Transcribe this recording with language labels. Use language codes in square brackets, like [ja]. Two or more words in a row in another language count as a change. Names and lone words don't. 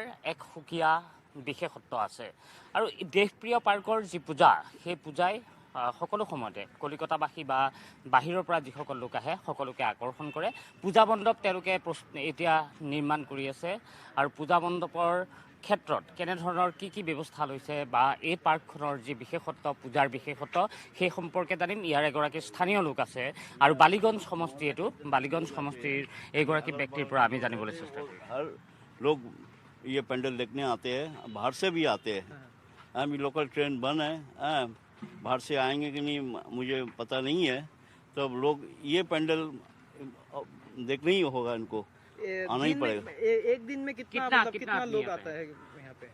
[as] এক সুকীয়া বিশেষত্ব আছে আৰু দেশপ্ৰিয় পাৰ্কৰ যি পূজা সেই পূজাই সকলো সময়তে কলিকতাবাসী বা বাহিৰৰ পৰা যিসকল লোক আহে সকলোকে আকৰ্ষণ কৰে পূজা মণ্ডপ তেওঁলোকে এতিয়া নিৰ্মাণ কৰি আছে আৰু পূজা মণ্ডপৰ ক্ষেত্ৰত কেনেধৰণৰ কি ব্যৱস্থা লৈছে বা এই পাৰ্কখনৰ যি বিশেষত্ব পূজাৰ বিশেষত্ব সেই সম্পৰ্কে জানিম ইয়াৰ এগৰাকী স্থানীয় লোক আছে আৰু বালিগঞ্জ সমষ্টি এইটো বালিগঞ্জ সমষ্টিৰ এইগৰাকী ব্যক্তিৰ পৰা আমি জানিবলৈ চেষ্টা কৰিম [hi] हर लोग ये पेंडल देखने आते हैं बाहर से भी आते हैं अभी [en] local train [hi] बंद है बाहर से आएंगे कि नहीं मुझे पता नहीं है तो अब लोग ये पेंडल देखना ही होगा इनको आना ही पड़ेगा एक दिन में कितना लोग आता है यहाँ पे